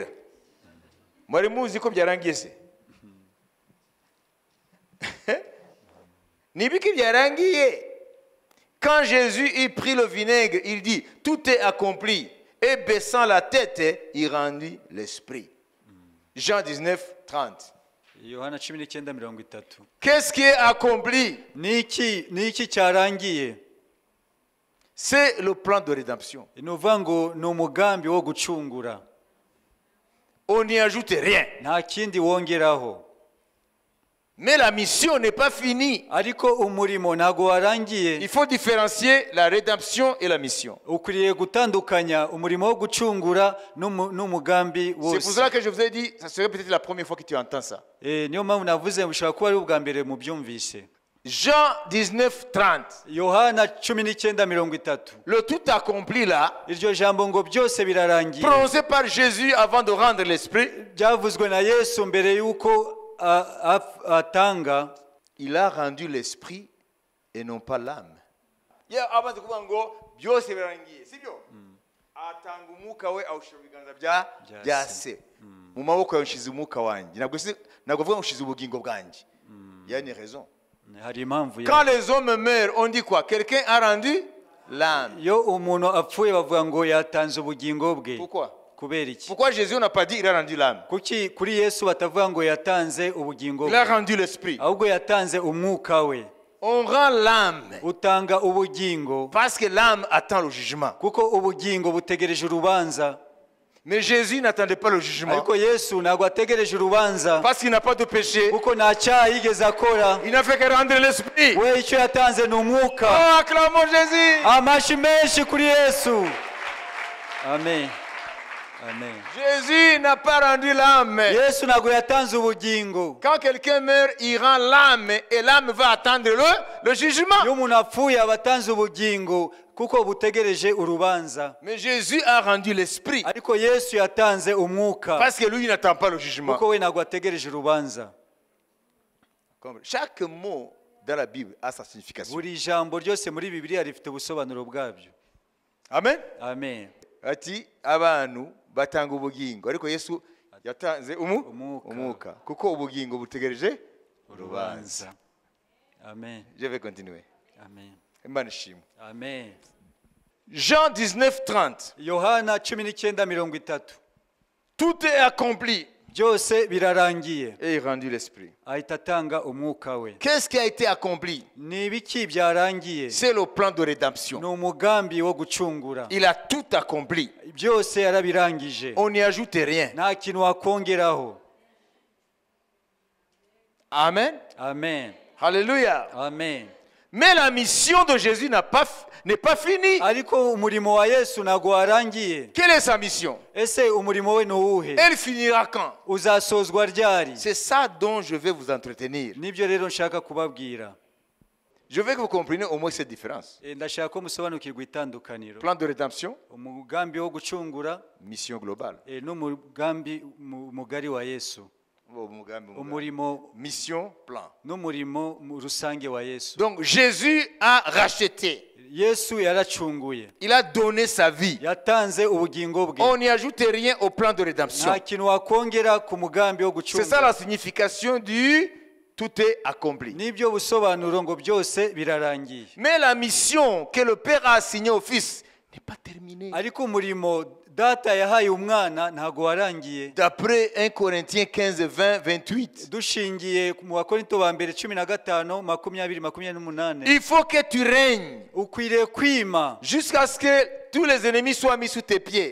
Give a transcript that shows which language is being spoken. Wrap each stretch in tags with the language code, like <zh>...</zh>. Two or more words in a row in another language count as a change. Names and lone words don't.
<rw>Mwari muzi ko byarangiye se? Nibiki byarangiye?</rw> <fr>Quand Jésus il prit le vinaigre, il dit tout est accompli, et baissant la tête, il rendit l'esprit. Jean 19, 30.</fr> <rw>Yohana 19:30.</rw> <fr>Qu'est-ce qui est accompli?</fr> <rw>Niki cyarangiye?</rw> <fr>C'est le plan de rédemption.</fr> <rw>Inuvuga ngo ni umugambi wo gucungura.</rw> <fr>On n'y ajoute rien.</fr> <rw>Nta kindi wongeraho.</rw> <fr>Mais la mission n'est pas finie.</fr> <rw>Ariko umurimo ntago warangiye.</rw> <fr>Il faut différencier la rédemption et la mission.</fr> <rw>Ukwiriye gutandukanya umurimo wo gucungura n'umugambi wose.</rw> <fr>C'est pour cela que je vous ai dit, ça serait peut-être la première fois que tu entends ça.</fr> <rw>Niyo mpamvu navuze mushaka kuba ari ubwa mbere mu byumvise.</rw> <fr>Jean 19, 30.</fr> <rw>Yohana 19:30.</rw> <fr>Le tout accompli là,</fr> <rw>Iryo jambo ngo byose birarangiye.</rw> <fr>prononcé par Jésus avant de rendre l'esprit,</fr> <rw>byavuzwe na Yesu mbere yuko atanga.</rw> <fr>il a rendu l'esprit et non pas l'âme.</fr> <rw>Amaze kuvuga ngo byose birarangiye, sibyo? Atanga umwuka we awushira biganza bya se. Mu maboko yashize umwuka wanjye. Ntabwo avuga ngo ushize ubugingo bwanjye.</rw> <fr>Il y a une raison.</fr> <rw>Hari impamvu.</rw> <fr>Quand les hommes meurent, on dit quoi? Quelqu'un a rendu l'âme.</fr> <rw>Yo umuntu apfuye bavuga ngo yatanze ubugingo bwe.</rw> <fr>Pourquoi?</fr> <rw>Kubera iki?</rw> <fr>Pourquoi Jésus n'a pas dit il a rendu l'âme?</fr> <rw>Kuki kuri Yesu batavuga ngo yatanze ubugingo bwe?</rw> <fr>Il a rendu l'esprit.</fr> <rw>Ahubwo yatanze umwuka we.</rw> <fr>On rend l'âme</fr> <rw>Utanga ubugingo</rw> <fr>parce que l'âme attend le jugement.</fr> <rw>kuko ubugingo butegereje urubanza.</rw> <fr>Mais Jésus n'attendait pas le jugement</fr> <rw>Ariko Yesu ntabwo ategereje urubanza</rw> <fr>parce qu'il n'a pas de péché.</fr> <rw>kuko nta cyaha yigeze akora.</rw> <fr>Il n'a fait que rendre l'esprit.</fr> <rw>We icyo yatanze ni umwuka.</rw> <fr>Oh, acclamons Jésus.</fr> <rw>Amashi menshi kuri Yesu. Amen. Amen.</rw> <fr>Jésus n'a pas rendu l'âme.</fr> <rw>Yesu ntabwo yatanze ubugingo.</rw> <fr>Quand quelqu'un meurt, il rend l'âme et l'âme va attendre le jugement.</fr> <rw>Iyo umuntu apfuye aba atanze ubugingo kuko butegereje urubanza.</rw> <fr>Mais Jésus a rendu l'esprit</fr> <rw>Ariko Yesu yatanze umwuka</rw> <fr>parce que lui il n'attend pas le jugement.</fr> <rw>kuko we ntabwo ategereje urubanza.</rw> <fr>Chaque mot dans la Bible a sa signification.</fr> <rw>Buri jambo ryose muri Bibiliya rifite ubusobanuro bwabyo. Amen. Amen. Ati abantu batanga ubugingo ariko Yesu yatanze umwuka kuko ubugingo butegereje urubanza. Amen.</rw> <fr>Je vais continuer.</fr> <rw>Amen. Imana ishimwe. Amen.</rw> <fr>Jean 19:30.</fr> <rw>Yohana 19:30.</rw> <fr>Tout est accompli.</fr> <rw>Byose birarangiye.</rw> <fr>Et il rendu l'esprit.</fr> <rw>Ahita atanga umwuka we.</rw> <fr>Qu'est-ce qui a été accompli?</fr> <rw>Ni ibiki byarangiye?</rw> <fr>C'est le plan de rédemption.</fr> <rw>Ni umugambi wo gucungura.</rw> <fr>Il a tout accompli.</fr> <rw>Byose yarabirangije.</rw> <fr>On n'y ajoute rien.</fr> <rw>Nta kintu wakongeraho. Amen. Amen.</rw> <fr>Alléluia.</fr> <rw>Amen.</rw> <fr>Mais la mission de Jésus n'est pas finie.</fr> <rw>Ariko umurimo wa Yesu ntago warangiye.</rw> <fr>Quelle est sa mission?</fr> <rw>Ese umurimo we nuwuhe?</rw> <fr>Elle finira quand?</fr> <rw>Uzasozwa ryari?</rw> <fr>C'est ça dont je vais vous entretenir.</fr> <rw>Nibyo rero nshaka kubabwira.</rw> <fr>Je veux que vous compreniez au moins cette différence.</fr> <rw>Ndashaka ko musobanukirwa itandukaniro.</rw> <fr>Plan de rédemption,</fr> <rw>umugambi wo gucungura,</rw> <fr>mission globale.</fr> <rw>n'umugambi mugari wa Yesu. Umurimo,</rw> <fr>mission, plan.</fr> <rw>N'umurimo rusange wa Yesu.</rw> <fr>Donc Jésus a racheté.</fr> <rw>Yesu yaracunguye.</rw> <fr>Il a donné sa vie.</fr> <rw>Yatanze ubugingo bwe.</rw> <fr>On n'y ajoute rien au plan de rédemption.</fr> <rw>Nta kintu wakongera ku mugambi wo gucungura.</rw> <fr>C'est ça la signification du tout est accompli.</fr> <rw>Nibyo busobanuro ngo byose birarangiye.</rw> <fr>Mais la mission que le Père a assignée au Fils n'est pas terminée.</fr> <rw>Ariko umurimo data yahaye umwana ntago warangiye.</rw> <fr>D'après 1 Corinthiens 15:20-28.</fr> <rw>Dushingiye mu Bakorinto ba mbere 15:20-28.</rw> <fr>Il faut que tu règnes.</fr> <rw>Ukwiriye kwima</rw> <fr>jusqu'à ce que tous les ennemis soient mis sous tes pieds.</fr>